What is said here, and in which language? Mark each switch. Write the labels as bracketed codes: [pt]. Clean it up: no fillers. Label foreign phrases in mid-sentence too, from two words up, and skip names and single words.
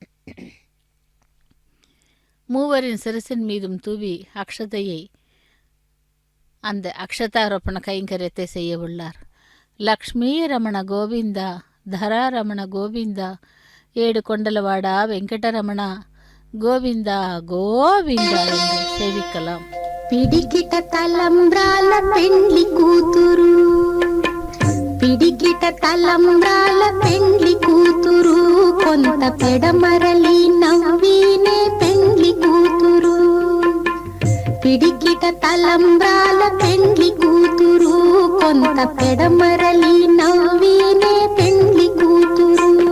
[ta] மூவரின் சிரசின் மீதும் தூவி அக்ஷதையை அந்த அக்ஷதாரோபண கைங்கரியத்தை செய்ய உள்ளார். லக்ஷ்மி ரமண கோவிந்தா தரா ரமண கோவிந்தா ஏடு கொண்டலவாடா வெங்கடரமண கோவிந்தா கோவிந்தா என்று சேவிக்கலாம். [te] పిడికిట తలంబ్రాల పెండ్లి కూతురు, పిడికిట తలంబ్రాల పెండ్లి కూతురు, కొంత పెడమరలి నవ్వినే పెండ్లి కూతురు. పిడికిట తలంబ్రాల పెండ్లి కూతురు, కొంత పెడమరలి నవ్వినే పెండ్లి కూతురు.